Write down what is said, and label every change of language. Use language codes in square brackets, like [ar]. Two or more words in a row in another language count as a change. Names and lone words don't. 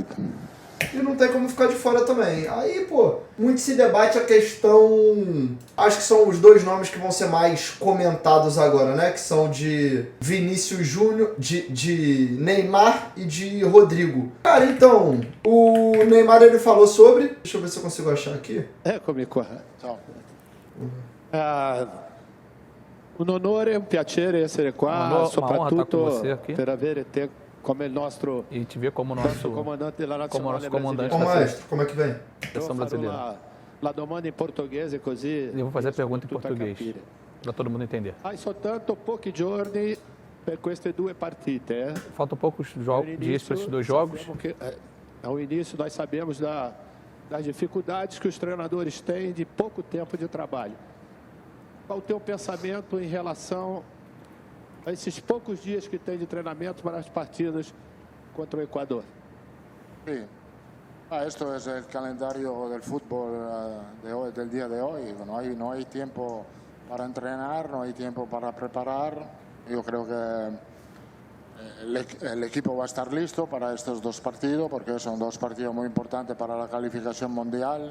[pt] E não tem como ficar de fora também. Aí, muito se debate a questão... Acho que são os 2 nomes que vão ser mais comentados agora, né? Que são de Vinícius Júnior, de Neymar e de Rodrigo. Cara, então, o Neymar ele falou sobre... Deixa eu ver se eu consigo achar aqui. [it] Eccomi qua. Ciao. Un onore, un piacere essere qua, [pt] uma honra estar com [it] soprattutto [pt] você aqui. [it] per avere te [pt] E te ver como nosso comandante Ô, maestro, como é que vem? da seleção brasileira. E eu vou fazer a pergunta em português, para todo mundo entender. Faltam poucos dias para esses 2 jogos. Ao início, nós sabemos das dificuldades que os treinadores têm de pouco tempo de trabalho. Qual o teu pensamento em relação a esses poucos dias que tem de treinamento para as partidas contra o Equador? [es] Sí. Esto es el calendario del fútbol de hoy, del día de hoy. No hay tiempo para entrenar, no hay tiempo para preparar. Yo creo que el equipo va a estar listo para estos 2 partidos, porque son 2 partidos muy importantes para la calificación mundial.